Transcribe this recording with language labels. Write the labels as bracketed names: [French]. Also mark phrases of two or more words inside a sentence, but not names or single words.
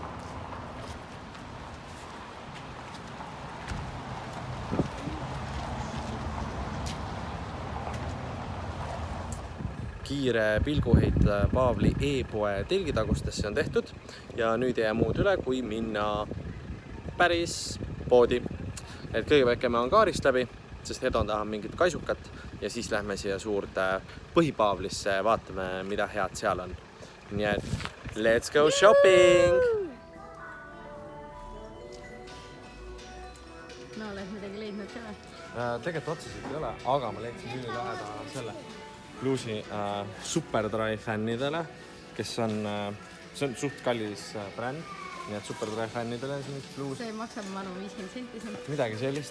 [Estonian] Kiire pilguheit Paavli e-poe telgitagustesse on tehtud ja nüüd ei jää muud üle, kui minna päris poodi. Et kõigepealt käime Angaarist läbi, sest Hedon tahab mingit kaisukat ja siis lähme siia suurde Põhipaavlisse ja vaatame, mida head seal on. Nii et [English] let's go shopping! [Estonian] No, oled midagi leidnud ka? Tegelikult otseselt ei ole, aga ma leidsin üli läheda selle Bluesi Superdry fännidele, kes on, see on suht kallis bränd. Nii et Superdry fännidele siin Blues. See maksab manu 50 senti. Midagi sellist.